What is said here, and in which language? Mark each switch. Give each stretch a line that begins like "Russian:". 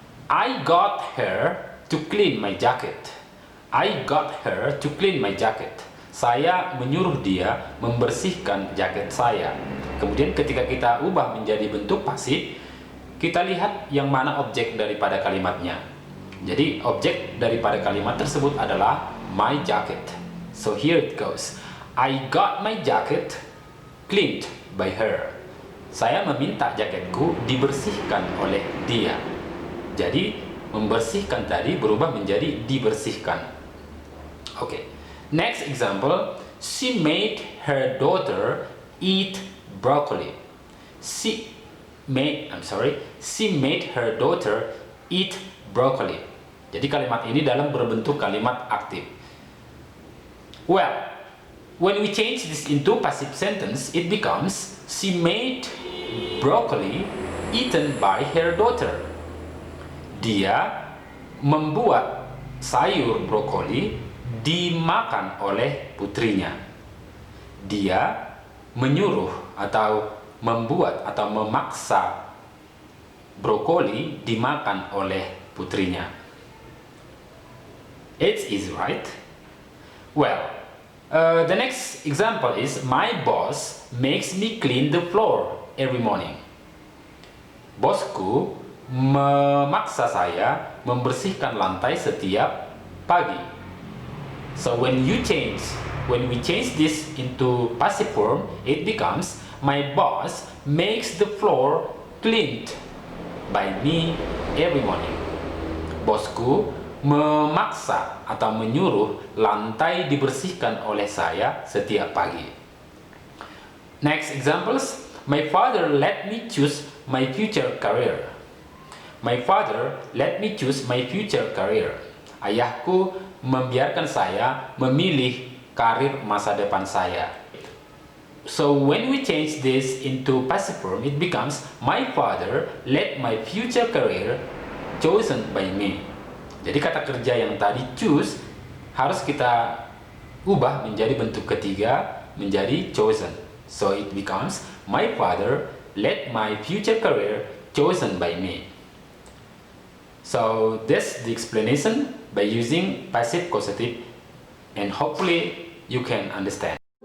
English: I got her to clean my jacket. I got her to clean my jacket.
Indonesian: Saya menyuruh dia membersihkan jaket saya. Kemudian ketika kita ubah menjadi bentuk pasif, kita lihat yang mana objek daripada kalimatnya. Jadi objek daripada kalimat tersebut adalah
English: my jacket. So here it goes. I got my jacket cleaned by her.
Indonesian: Saya meminta jaketku dibersihkan oleh dia. Jadi membersihkan tadi berubah menjadi dibersihkan.
English: Okay. Next example, she made her daughter eat broccoli. She made her daughter eat broccoli.
Indonesian: Jadi kalimat ini dalam berbentuk kalimat aktif.
English: Well, when we change this into passive sentence, it becomes she made broccoli eaten by her daughter.
Indonesian: Dia membuat sayur brokoli dimakan oleh putrinya. Dia menyuruh atau membuat atau memaksa brokoli dimakan oleh putrinya.
English: It's easy, right? Well, the next example is my boss makes me clean the floor every morning.
Indonesian: Bosku memaksa saya membersihkan lantai setiap pagi.
English: So when we change this into passive form, it becomes my boss makes the floor cleaned by me every morning.
Indonesian: Bosku memaksa atau menyuruh lantai dibersihkan oleh saya setiap pagi.
English: Next examples, my father let me choose my future career. My father let me choose my future career.
Indonesian: Ayahku membiarkan saya memilih karir masa depan saya.
English: So when we change this into passive form, it becomes my father let my future career chosen by me.
Indonesian: Jadi kata kerja yang tadi choose harus kita ubah menjadi bentuk ketiga menjadi chosen.
English: So it becomes my father let my future career chosen by me. So this is the explanation by using passive causative, and hopefully you can understand.